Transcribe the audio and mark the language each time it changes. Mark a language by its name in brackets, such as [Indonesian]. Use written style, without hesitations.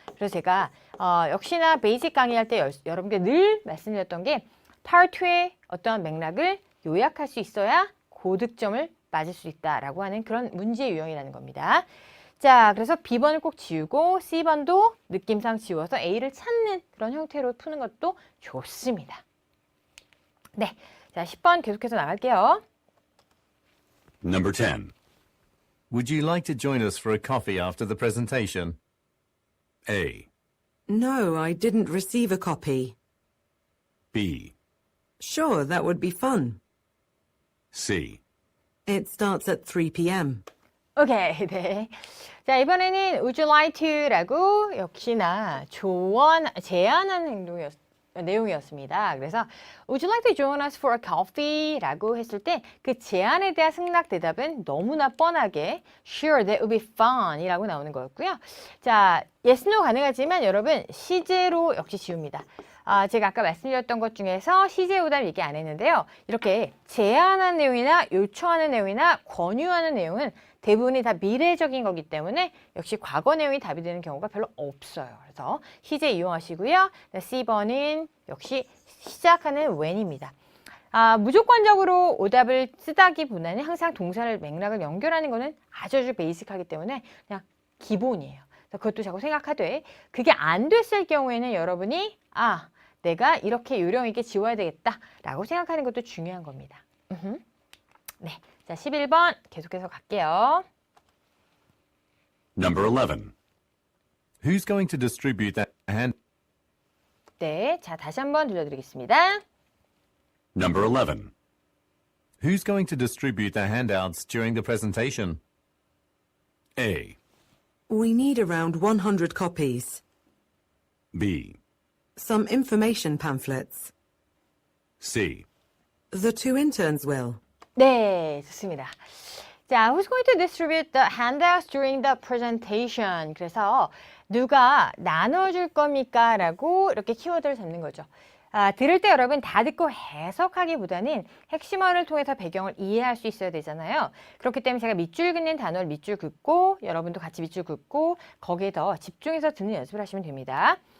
[Korean] 그래서 제가 역시나 베이직 강의할 때 여러분께 늘 말씀드렸던 게 Part 2의 어떠한 맥락을 요약할 수 있어야 고득점을 맞을 수 있다라고 하는 그런 문제 유형이라는 겁니다. 자, 그래서 B번을 꼭 지우고 C번도 느낌상 지워서 A를 찾는 그런 형태로 푸는 것도 좋습니다. 네, 자 10번 계속해서 나갈게요. [English] Number 10. Would you like to join us for a coffee after the presentation? A. No, I didn't receive a copy. B. Sure, that would be fun. C. It starts at 3 p.m. [Korean] 오케이, 네. 자, 이번에는 would you like to 라고 역시나 제안하는 내용이었습니다. [English] 그래서 would you like to join us for a coffee? [Korean] 라고 했을 때 그 제안에 대한 승낙 대답은 너무나 뻔하게 sure, that would be fun 이라고 나오는 거였고요. 자, yes, no 가능하지만 여러분 시제로 역시 지웁니다. 제가 아까 말씀드렸던 것 중에서 시제 오답 얘기 안 했는데요. 이렇게 제안하는 내용이나 요청하는 내용이나 권유하는 내용은 대부분이 다 미래적인 거기 때문에 역시 과거 내용이 답이 되는 경우가 별로 없어요. 그래서 시제 이용하시고요. C번은 역시 시작하는 when입니다. 무조건적으로 오답을 쓰다기보다는 항상 동사를 맥락을 연결하는 거는 아주 베이직하기 때문에 그냥 기본이에요. 그래서 그것도 자꾸 생각하되 그게 안 됐을 경우에는 여러분이 내가 이렇게 요령 있게 지워야 되겠다라고 생각하는 것도 중요한 겁니다. 네, 자 11번 계속해서 갈게요. [English] Number 11. Who's going to distribute that hand? [Korean] 네, 자 다시 한번 들려드리겠습니다. [English] Number 11. Who's going to distribute the handouts during the presentation? A. We need around 100 copies. B. Some information pamphlets. C. The 2 interns will. [Korean] 네, 좋습니다. [English] 자, who's going to distribute the handouts during the presentation? [Korean] 그래서 누가 나눠줄 겁니까? 라고 이렇게 키워드를 잡는 거죠. 들을 때 여러분 다 듣고 해석하기보다는 핵심어를 통해서 배경을 이해할 수 있어야 되잖아요. 그렇기 때문에 제가 밑줄 긋는 단어를 밑줄 긋고 여러분도 같이 밑줄 긋고 거기에 더 집중해서 듣는 연습을 하시면 됩니다.